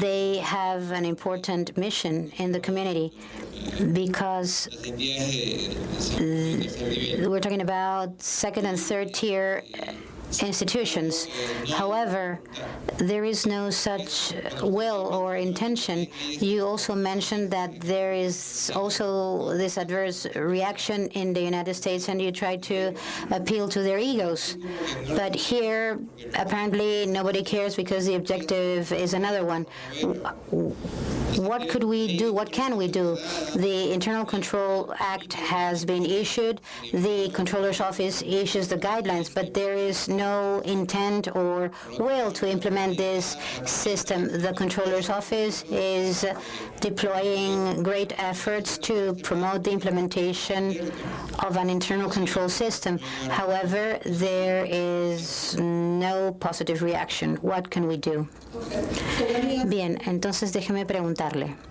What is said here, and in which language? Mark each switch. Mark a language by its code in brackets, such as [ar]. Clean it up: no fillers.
[en] they have an important mission in the community because [es] Las entidades de tercer nivel [en] we're talking about second and third tier institutions. However, there is no such will or intention. You also mentioned that there is also this adverse reaction in the United States and you try to appeal to their egos. But here, apparently, nobody cares because the objective is another one. What could we do? What can we do? The Internal Control Act has been issued. The Controller's Office issues the guidelines, but there is no intent or will to implement this system. The Controller's Office is deploying great efforts to promote the implementation of an internal control system. However, there is no positive reaction. What can we do? [es] Bien, entonces déjeme preguntarle.